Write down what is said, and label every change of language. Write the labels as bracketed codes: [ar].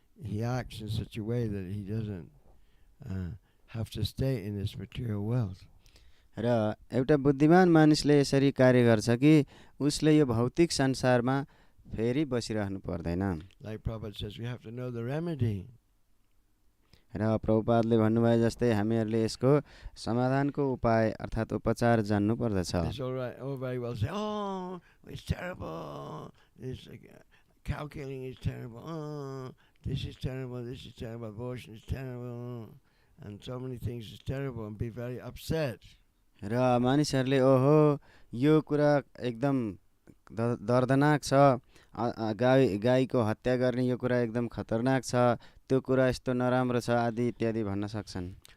[en] He acts in such a way that he doesn't have to stay in this material wealth. [ne] र एउटा बुद्धिमान मानिसले यसरी कार्य गर्छ कि उसले यो भौतिक संसारमा फेरि बसिरहनु पर्दैन। [en] Like Prabhupada says, we have to know the remedy. [ne] र प्रभुपादले भन्नुभयो जस्तै हामीहरूले यसको समाधानको उपाय अर्थात् उपचार जान्नु पर्दछ। [en] It's all right. Oh, very well. Say, oh, it's terrible. This cow killing is terrible. Oh, this is terrible. This is terrible. Abortion is terrible, and so many things is terrible, and be very upset. [ne] र मानिसहरूले ओहो यो कुरा एकदम दर्दनाक छ, गाईको हत्या गर्ने यो कुरा एकदम खतरनाक छ, त्यो कुरा यस्तो नराम्रो छ आदि इत्यादि भन्न सक्छन्।